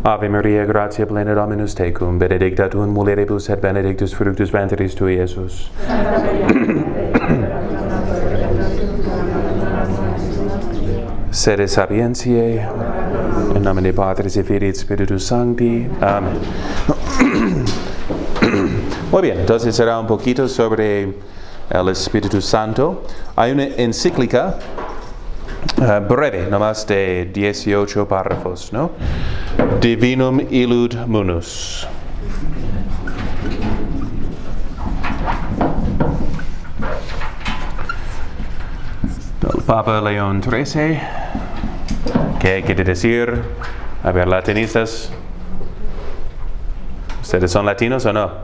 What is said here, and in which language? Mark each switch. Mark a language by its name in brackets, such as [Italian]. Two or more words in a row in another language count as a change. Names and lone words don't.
[Latin] Ave Maria, gratia plena Dominus tecum, benedicta tu in mulieribus et benedictus fructus ventris tui, Jesus. Sede sapientiae, in nomine Patris et Filii et Spiritus Sancti. [Spanish] Amén. Muy bien, entonces será un poquito sobre el Espíritu Santo. Hay una encíclica breve, nomás de 18 párrafos, ¿no? [Latin] Divinum illud munus. [Spanish] El Papa León XIII, ¿qué quiere decir? A ver, latinistas, ¿ustedes son latinos o no?